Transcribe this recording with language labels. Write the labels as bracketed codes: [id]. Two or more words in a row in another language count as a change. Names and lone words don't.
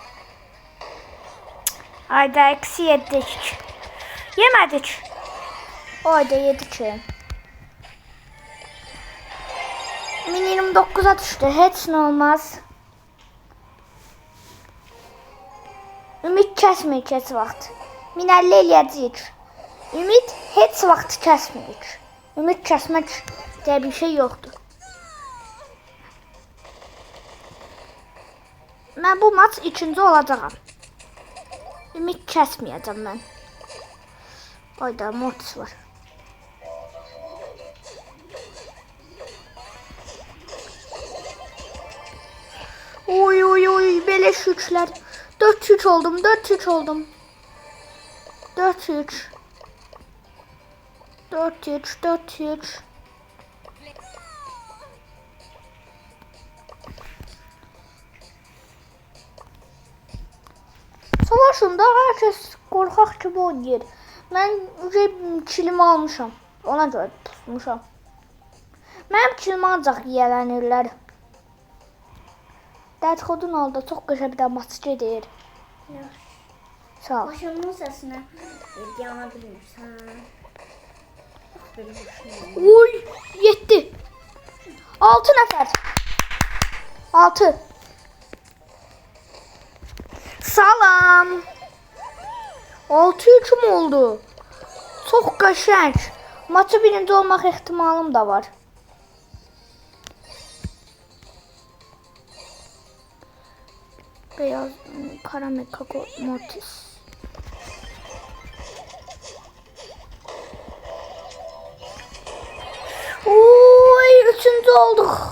[tr] Hayda eksi yedik. Yemedik. Oyda 7 ki. Min 29'a düştü. [az] Heç nə olmaz. Ümid kəsməyik heç vaxt. Min 50 eləyəcəyik. Ümid heç vaxt kəsməyik. Ümid kəsmək deyə bir şey yoxdur. Mən bu maç ikinci olacağam. Ümid kəsməyəcəm mən. Oyda Mortis var. [tr] Oy oy oy beleş üçler. 4-3 oldum. 4-3 oldum. 4-3. 4-3. 4-3. Savaşında herkes korkak gibi oynayır. Ben kilimi almışam. Ona göre tutmuşam. [az] Mənim kilimi ancaq yiyələnirlər. Dədxodun oldu. Çox qəşəng bir də maç gedir. Sağ ol. Maşının səsini yana bilmirsən. Uy, 7. 6 nəfər. 6. Salam. 6-3 mü oldu? Çox qəşəng. Maçı birinci olmaq ehtimalım da var. [tr] Beyaz karamel kakao Mortis. [az] Oy, üçüncü olduk.